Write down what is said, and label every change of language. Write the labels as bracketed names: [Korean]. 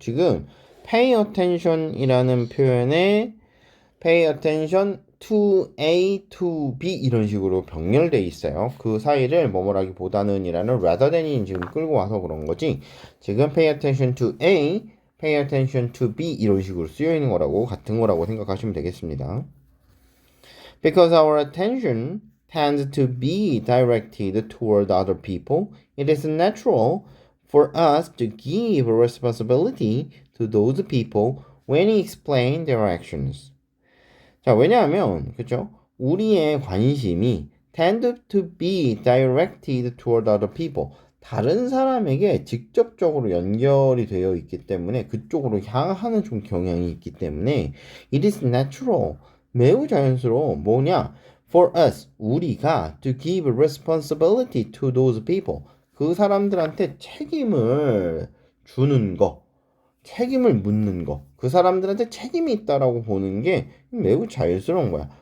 [Korean] 지금 pay attention이라는 표현에 [English] pay attention to A, to B [Korean] 이런 식으로 병렬돼 있어요. 그 사이를 뭐뭐라기보다는 이라는 [English] rather than [Korean] 이 지금 끌고 와서 그런 거지. 지금 [English] pay attention to A, pay attention to B [Korean] 이런 식으로 쓰여 있는 거라고 같은 거라고 생각하시면 되겠습니다. [English] Because our attention tends to be directed toward other people, it is natural for us to give responsibility to those people when we explain their actions. [Korean] 자, 왜냐하면, 그쵸? 우리의 관심이 [English] tend to be directed toward other people. [Korean] 다른 사람에게 직접적으로 연결이 되어 있기 때문에 그쪽으로 향하는 좀 경향이 있기 때문에 [English] it is natural. [Korean] 매우 자연스러워. 뭐냐? [English] For us, [Korean] 우리가 [English] to give responsibility to those people. [Korean] 그 사람들한테 책임을 주는 거. 책임을 묻는 거. 그 사람들한테 책임이 있다라고 보는 게 매우 자연스러운 거야.